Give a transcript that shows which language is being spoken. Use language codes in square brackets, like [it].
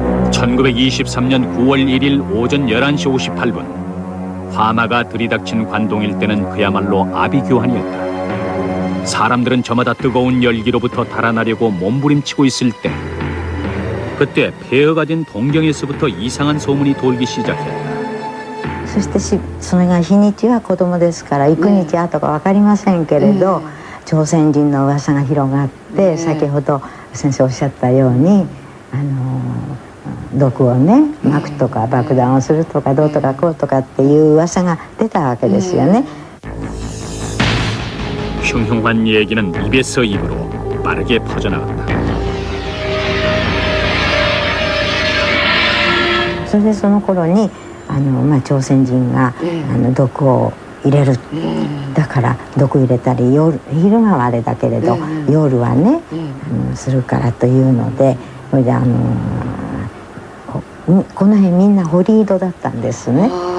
[ko] 1923년 9월 1일 오전 11시 58분 화마가 들이닥친 관동일 때는 그야말로 아비규환이었다. 사람들은 저마다 뜨거운 열기로부터 달아나려고 몸부림치고 있을 때 그때 폐허 가진 동경에서부터 이상한 소문이 돌기 시작했다. [ja] そしてそれが日にちは子供ですから幾日後か分かりませんけれど、朝鮮人の噂が広がって、先ほど先生おっしゃったように毒をね撒くとか爆弾をするとかどうとかこうとかっていう噂が出たわけですよね。 [ko] 흉흉한 얘기는 입에서 입으로 빠르게 퍼져나갔다. [ja] それでその頃に朝鮮人が毒を入れる、だから毒入れたり昼間はあれだけれど、夜はねするからというので、それでこの辺みんな堀井戸だったんですね。